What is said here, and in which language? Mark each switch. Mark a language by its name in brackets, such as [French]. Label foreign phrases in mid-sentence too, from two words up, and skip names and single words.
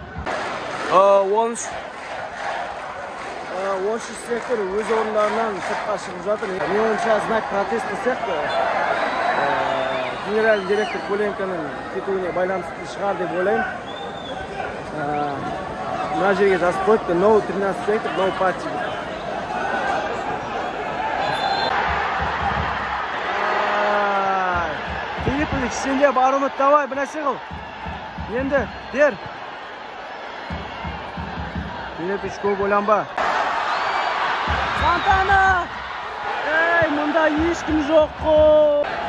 [Kazakh] 13 сектор өз орындарынан сыртқа шығып жатыр. Мен ойымша [Russian] знак протеста [Kazakh] сияқты. [Russian] Генеральный директор [Kazakh] Коленканың кетуіне байланысты шығар деп ойлаймын. Мына жерге жазып қойыпты, [English] no 13 сектор, no party. [Kazakh] Филиппович, сенде бар үміт, давай, бір нәрсе қыл. Енді, бер. Филиппович, көп ойланба. Сантана! Мұнда ешкім жоқ қой!